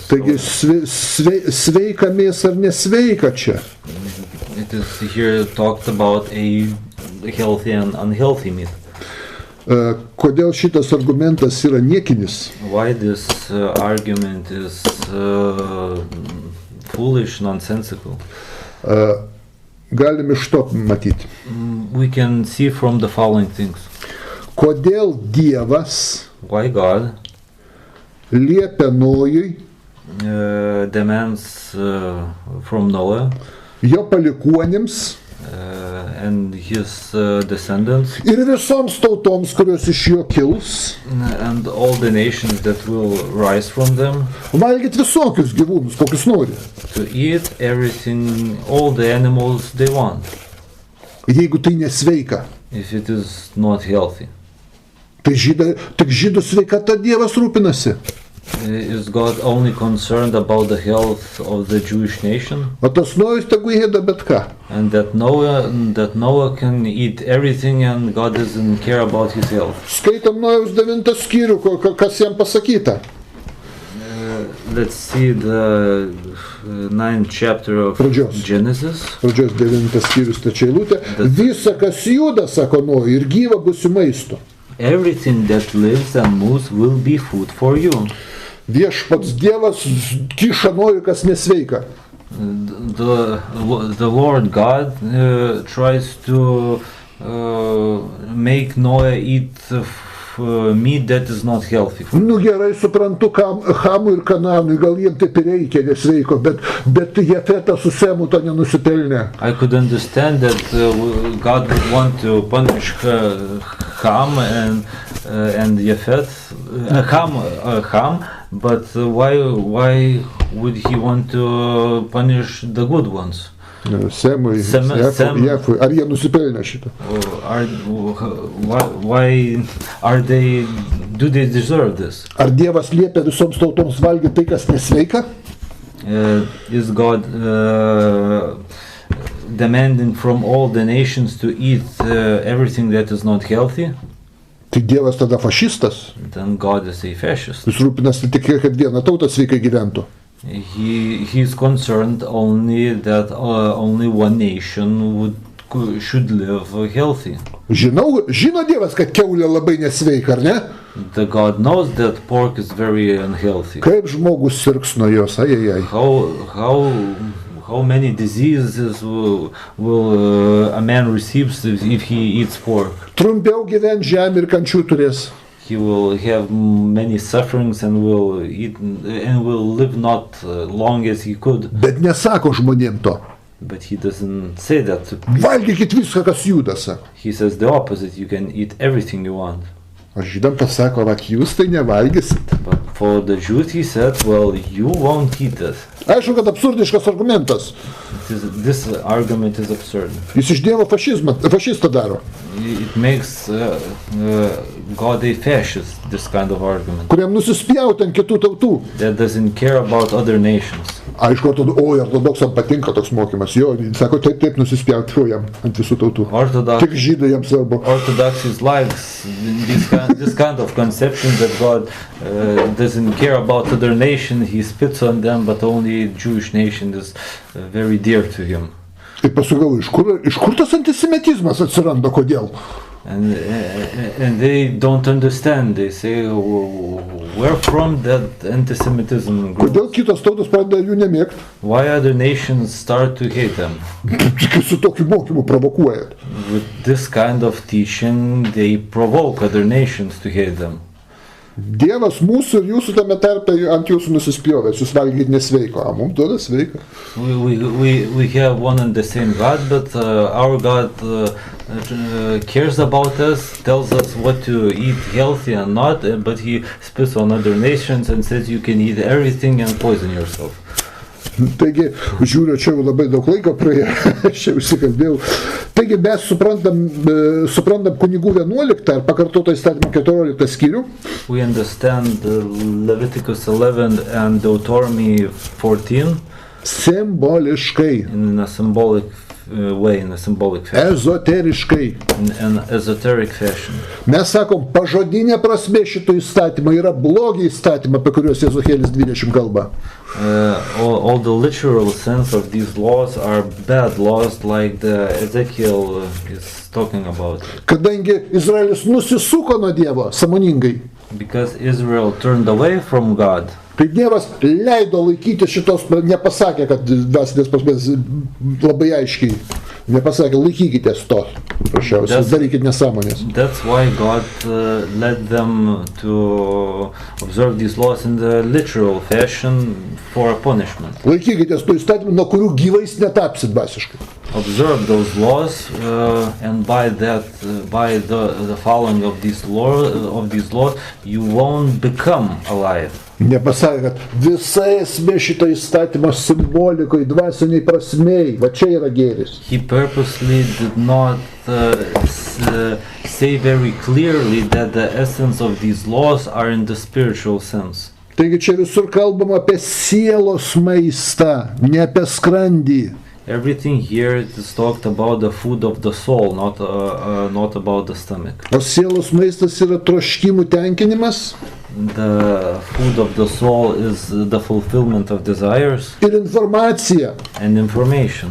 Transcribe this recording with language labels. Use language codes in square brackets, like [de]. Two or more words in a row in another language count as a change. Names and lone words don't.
[lt] Taigi sveika mėsa ar nesveika čia? [en] It is here talked about a healthy and unhealthy meat. [lt] Kodėl šitas argumentas yra niekinis? [en] Why this argument is foolish, nonsensical? [lt] Galim iš to matyti. [en] We can see from the following things. [lt] Kodėl Dievas [en] Why God [lt] liepia Nojui [en] demands from Noah [lt] jo palikuonims [en] and his descendants [lt] ir visoms tautoms, kurios iš jo kils, [en] and all the nations that will rise from them, [lt] valgyt visokius gyvūnus, kokius nori. [en] to eat everything, all the animals they want, [lt] Jeigu tai nesveika, [en] if it is not healthy. [lt] tai tik žydų sveikata Dievas rūpinasi. [en] Is God only concerned about the health of the Jewish nation? [lt] O tas Nojus tegu ėda bet ką. [en] And that Noah can eat everything and God doesn't care about his health. [lt] Skaitom Nojaus 9 skyrių, kas jam pasakyta. [en] let's see the 9th chapter of [lt] Pradžios. [en] Genesis. [lt] Pradžios 9 skyrius 3 eilutė. Visa, kas juda, sako Noe, ir gyva bus jų maisto. [en] Everything that lives and moves will be food for you. [lt] Viešpats Dievas kiša Noe, kas nesveika. [en] The Lord God tries to make Noah eat meat that is not healthy. [lt] Nu gerai, suprantu, Hamui ir Kananui, gal jiems taip ir reikia nesveiko, bet Jefetas su Semu to nenusipelnė. [en] I could understand that God would want to punish Ham and Jefet, Ham, but why would he want to punish the good ones? [lt] Semui, Jefui. Ar jie nusipelnė šitą? [en] Why do they deserve this? [lt] Ar Dievas liepia visoms tautoms valgyti tai, kas nesveika? [en] Is God demanding from all the nations to eat everything that is not healthy? [lt] Tai Dievas tada fašistas. [en] Then God is a fascist. [lt] Jis rūpinasi tik, kad viena tauta sveikai gyventų. [en] He is concerned only that only one nation should live healthy. [lt] Žino Dievas, kad kiaulė labai nesveika, ar ne? [en] The God knows that pork is very unhealthy. [lt] Kaip žmogus sirgs nuo jos, ajajai. [en] How many diseases will a man receives if he eats pork? [lt] Trumpiau gyvent žemė ir kančių turės. [en] He will have many sufferings and will live not long as he could. [lt] Bet nesako žmonėm to. [en] But he doesn't say that to people. [lt] Valgykit viską, kas juda, sako. [en] He says the opposite. You can eat everything you want. [lt] O žydam pasako, vat jūs tai nevalgysit. [en] But for the Jews he said, well, you won't eat it. [lt] Aišku, kad absurdiškas argumentas. [en] This argument is absurd. [lt] Jis iš Dievo fašistą daro. [en] It makes God a fascist, this kind of argument. [lt] Kuriam nusispjauti ant kitų tautų. [en] That doesn't care about other nations. [lt] Aišku, ortodoksam patinka toks mokymas. Jo, sako, taip nusispjauti jam ant visų tautų. Tik žydai jam svarbu. [en] Orthodox likes this kind of conception that God doesn't care about other nations. He spits on them, but only Jewish nation is very dear to him. [lt] Tai pasakau, iš kur tas antisemitizmas atsiranda, kodėl? [en] And they don't understand. They say, where from that anti-Semitism grows? [lt] Kodėl kitos tautos pradeda jų nemėgti? [en] Why other nations start to hate them? [lt] Su tokiu mokymu provokuojat. [en] With this kind of teaching, they provoke other nations to hate them. [lt] Dievas mūsų ir jūsų tame tarpe ant jūsų nusispjovęs, jūs valgykit nesveiko, o mums duoda sveika. [en] We have one and the same God, but our God cares about us, tells us what to eat healthy and not, but he spits on other nations and says you can eat everything and poison yourself. [lt] Taigi, žiūriu, čia jau labai daug laiko praėjo, aš čia užsikalbėjau. Taigi mes suprantam kunigų 11 ar pakartoto įstatymą 14 skyrių. [en] We understand Leviticus 11 and Deuteronomy 14 [lt] simboliškai. [en] In a symbolic way, in a symbolic fashion. [lt] Ezoteriškai. [en] In an esoteric fashion. [lt] Mes sakom, pažodinė prasmė šito įstatymo yra blogi įstatymą, apie kuriuos Ezechielis 20 kalba. [en] All the literal sense of these laws are bad laws, like the Ezekiel is talking about. [lt] Kadangi Izraelis nusisuko nuo Dievo sąmoningai. [en] Because Israel turned away from God. [lt] Tai Dievas leido laikyti šitos, nepasakė, kad dvasinės prasmės labai aiškiai, nepasakė, laikykitės to, prašiausiai, darykit nesąmonės. [en] That's why God led them to observe these laws in the literal fashion for a punishment. [lt] Laikykitės tų įstatymų, nuo kurių gyvais netapsit dvasiškai. [en] Observe those laws, and by the following of these laws, you won't become alive. [lt] Nepasakė, kad visa esmė šito įstatymo simbolikoj, dvasiniai prasmei, va čia yra gėris. [en] He purposely did not say very clearly that the essence of these laws are in the spiritual sense. [lt] Taigi čia visur kalbama apie sielos maistą, ne apie skrandį. [en] Everything here is talked about the food of the soul, not about the stomach. [lt] O sielos maistas yra troškimų tenkinimas [en] The food of the soul is the fulfillment of desires [lt] ir informacija. [en] and information.